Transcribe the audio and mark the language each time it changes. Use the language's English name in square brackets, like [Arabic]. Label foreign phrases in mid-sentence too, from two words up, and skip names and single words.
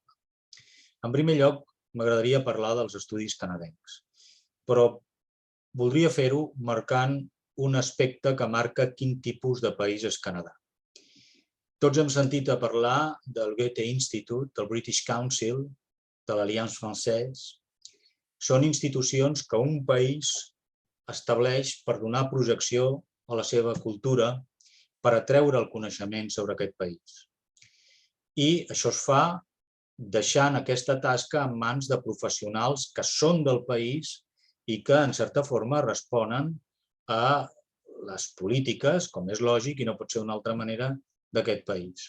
[Catalan] En primer lloc, m'agradaria parlar dels estudis canadencs, però voldria fer-ho marcant un aspecte que marca quin tipus de país és Canadà. Tots hem sentit a parlar del Goethe Institute, del British Council, de l'Alliance Française. Són institucions que un país estableix per donar projecció a la seva cultura, per atreure el coneixement sobre aquest país. I això es fa deixant aquesta tasca en mans de professionals que són del país i que, en certa forma, responen a les polítiques, com és lògic i no pot ser d'una altra manera, d'aquest país.